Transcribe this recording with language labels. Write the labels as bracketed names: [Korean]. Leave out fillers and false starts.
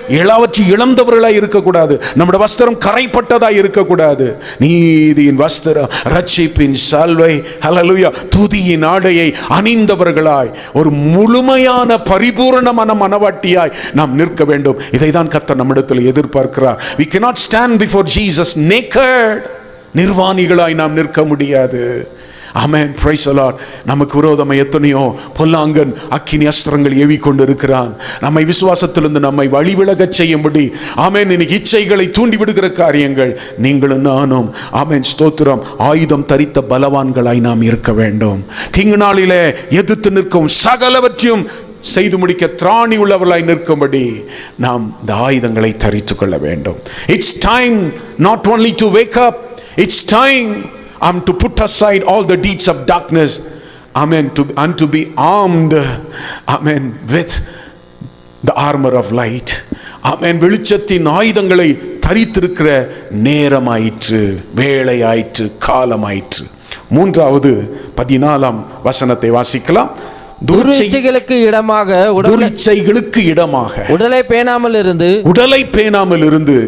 [Tamil] எல்லாவற்றையும் இழந்தவர்களாய் இருக்கக்கூடாது. நம்முடைய வஸ்திரம் கரைப்பட்டதாய் இருக்கக்கூடாது. நீதியின் வஸ்திரம், ரட்சிப்பின் சால்வை, ஹல்லேலூயா, துதியின் ஆடையை அணிந்தவர்களாய் ஒரு முழுமையான பரிபூரணமான மனவாட்டியாய் நாம் நிற்க வேண்டும். இதை தான் கர்த்தர் நம்மிடத்தில் எதிர்பார்க்கிறார். [English] we cannot stand before Jesus naked. [Tamil] நிர்வாணிகளாய் நாம் நிற்க முடியாது. ஆமென். [English] Praise the lord. [Tamil] நமக்கு விரோதமாக எத்தனையோ பொல்லாங்கன் அக்கினி அஸ்திரங்கள் ஏவி கொண்டிருக்கிறான். நம்மை விசுவாசத்திலிருந்து நம்மை வழிவிலகச் செய்யும்படி, ஆமென், இன்னைக்கு இச்சைகளை தூண்டி விடுகிற காரியங்கள். நீங்களும் நானும், ஆமென், ஸ்தோத்திரம், ஆயுதம் தரித்த பலவான்களாய் நாம் இருக்க வேண்டும். தீங்கு நாளிலே எதிர்த்து நிற்கும் சகலவற்றையும் செய்து முடிக்க திராணி உள்ளவர்களாய் நிற்கும்படி நாம் இந்த ஆயுதங்களை தரித்து கொள்ள வேண்டும். [English] It's time not only to wake up, it's time to put aside all the deeds of darkness, amen, and to be armed, amen, with the armor of light. amen. [Tamil] வெளிச்சத்தின் ஆயுதங்களை தரித்திருக்கிற நேரமாயிற்று, வேளையாயிற்று, காலமாயிற்று. மூன்றாவது 14ஆம் வசனத்தை வாசிக்கலாம். துர்ச்சைகளுக்கு இடமாக, துர்ச்சைகளுக்கு இடமாக உடலை பேணாமல் இருந்து